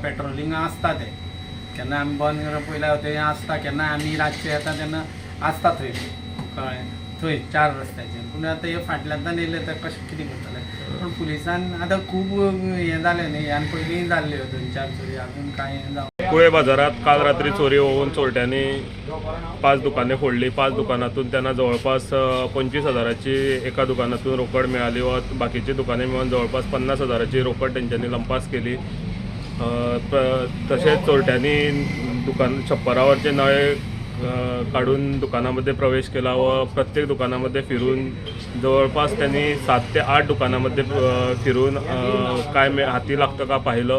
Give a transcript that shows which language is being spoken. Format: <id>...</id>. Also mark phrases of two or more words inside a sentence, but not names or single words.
<kok>पेट्रोलिंग आसता ते केन्ना आमी बंद करप पयल्या थंय आसता केन्ना आमी रातचे येता तेन्ना आसता थंय कळ्ळें थंय 4 रस्त्याचेर. पूण आतां हे फाटल्यांतल्यान येयले तर कशें कितें करतले. पूण पुलिसान आतां खूब हें जालें न्ही आनी पयलीं जाल्ल्यो 2-4 चोरी आजून कांय जावं.</kok> <mr>कुळे बाजारात काल रात्री चोरी होऊन चोरट्यांनी 5 दुकाने फोडली. 5 दुकानातून त्यांना जवळपास 25 हजाराची एका दुकानातून रोकड मिळाली व बाकीची दुकाने मिळून जवळपास 50 हजाराची रोकड त्यांच्यानी लंपास केली. तसेच चोरट्यांनी छप्परावरचे नळे काढून दुकानामध्ये प्रवेश केला व प्रत्येक दुकानामध्ये फिरून जवळपास त्यांनी 7 ते 8 दुकानामध्ये फिरून काय हाती लागतं का पाहिलं.</mr>